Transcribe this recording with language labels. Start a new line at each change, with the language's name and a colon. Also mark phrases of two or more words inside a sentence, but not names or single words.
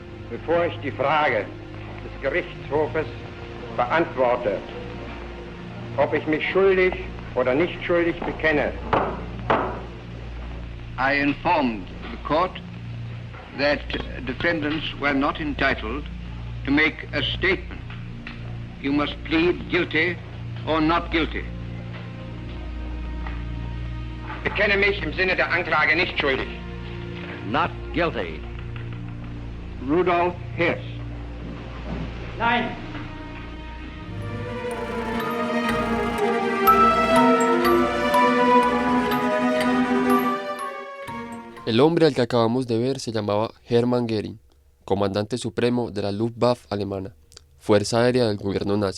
German: Bevor ich die Frage des Gerichtshofes beantworte, ob ich mich schuldig oder nicht schuldig bekenne.
English: I informed the court that defendants were not entitled to make a statement. You must plead guilty or not guilty.
German: Bekenne mich im Sinne der Anklage nicht schuldig.
English: Not guilty. Rudolf Hess.
German: Nein.
Spanish: El hombre al que acabamos de ver se llamaba Hermann Göring, comandante supremo de la Luftwaffe alemana, fuerza aérea del gobierno nazi.